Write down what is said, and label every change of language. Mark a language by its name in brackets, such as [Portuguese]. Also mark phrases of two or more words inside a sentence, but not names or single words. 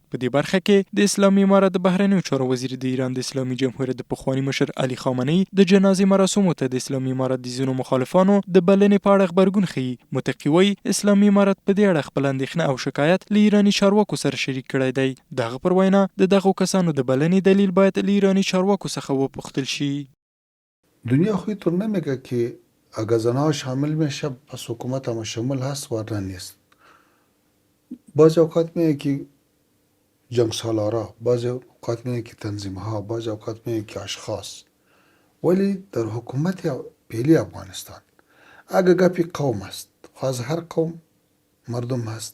[Pashto] په دې برخه کې د اسلامي امارت د بهرنیو چارو وزیر د ایران د اسلامي جمهوریت د پخواني مشر علي خامنه‌ای د جنازې مراسمو ته د اسلامي امارت د ځینو مخالفانو د بلنې په اړه غبرګون ښيي. متقي وایي اسلامي امارت په دې اړه خپل اندېښنه او شکایت له ایراني چارواکو سره شریک کړی دی. د هغه پر وینا د دغو کسانو د بلنې دلیل باید له ایراني چارواکو څخه وپوښتل شي. [Persian] دنیا خو اینطور نمیگه که اگر زنها شامل میشه پس حکومت هم شامل هست ورنه نیست. بعض اوقات میگه که جنگ سالارا، بعض اوقات میگه که تنظیمها، بعض اوقات میگه که اشخاص، ولی در حکومت فعلی افغانستان اگر گپی قوم است، از هر قوم مردم هست.